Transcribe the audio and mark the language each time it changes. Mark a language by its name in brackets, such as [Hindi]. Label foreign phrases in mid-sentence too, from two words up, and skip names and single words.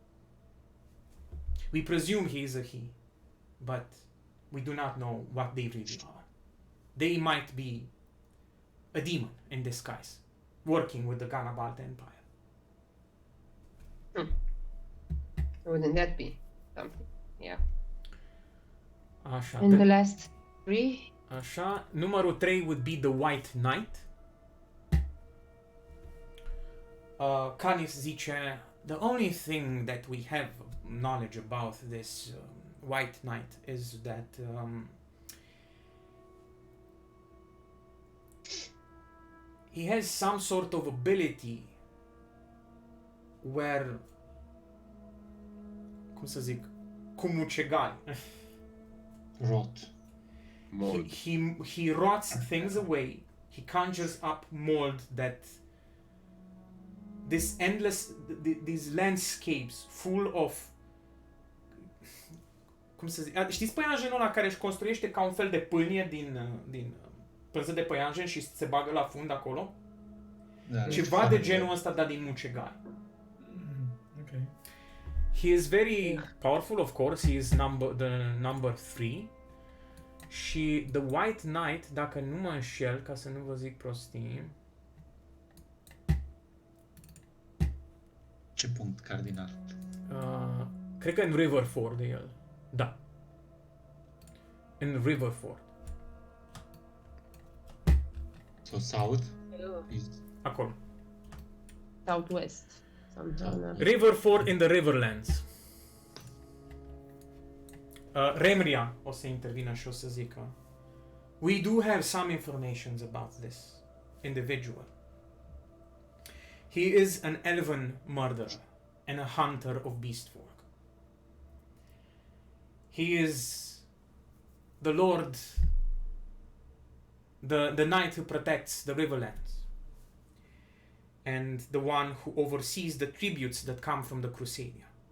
[English] We presume he is a he, but we do not know what they really are. They might be a demon in disguise, working with the Ganabalt Empire. Wouldn't that be something? Yeah. [Romanian] Așa, [English] And the last three? [Romanian] Așa, numărul [English] 3 would be the White Knight. Canis zice, the only thing that we have knowledge about this White Knight is that he has some sort of ability where, [Romanian] cum să zic, cu mucegai. [English] Rot. Mold. He rots things away. He conjures up mold that this endless these landscapes full of, [Romanian] cum să zic, știți păianjenul ăla care își construiește ca un fel de pâlnie din pânză de păianjen și se bagă la fund acolo? Da, Ceva de genul ăsta, dar din mucegai. [English] Okay. He is very powerful, of course. He is the number 3. Și The White Knight, [Romanian] dacă nu mă înșel, ca să nu vă zic prostii... Ce punct cardinal? Cred că în Riverford e el. Da. În Riverford. [English] So south is [Romanian] Acolo. [English] Southwest. Somehow. Riverford in the Riverlands. [Romanian] Remria o să intervină și o să zică: [English] We do have some information about this individual. He is an elven murderer and a hunter of beastfolk. He is the lord, the knight who protects the Riverlands, and the one who oversees the tributes that come from the Crusadia.